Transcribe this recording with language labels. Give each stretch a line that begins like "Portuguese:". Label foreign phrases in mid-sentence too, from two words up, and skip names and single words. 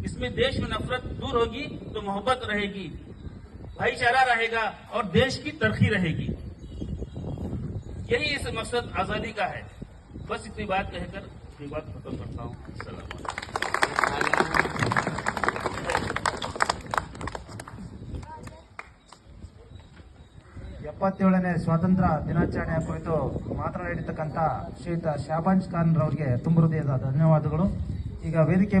Hindi: इसमें देश में नफरत दूर होगी तो मोहब्बत रहेगी, भाईचारा रहेगा और देश की तरक्की रहेगी। यही इस मकसद आजादी का है। बस इतनी बात कहकर अपनी बात खत्म करता हूँ। अस्सलाम वालेकुम।
Kannada: ಎಪ್ಪತ್ತೇಳನೇ ಸ್ವಾತಂತ್ರ್ಯ ದಿನಾಚರಣೆಯ ಕುರಿತು ಮಾತನಾಡಿರ್ತಕ್ಕಂಥ ಶ್ರೀಯುತ ಶಾಬಾಜ್ ಖಾನ್ ರವರಿಗೆ ತುಂಬ ಹೃದಯದ ಧನ್ಯವಾದಗಳು. ಈಗ ವೇದಿಕೆ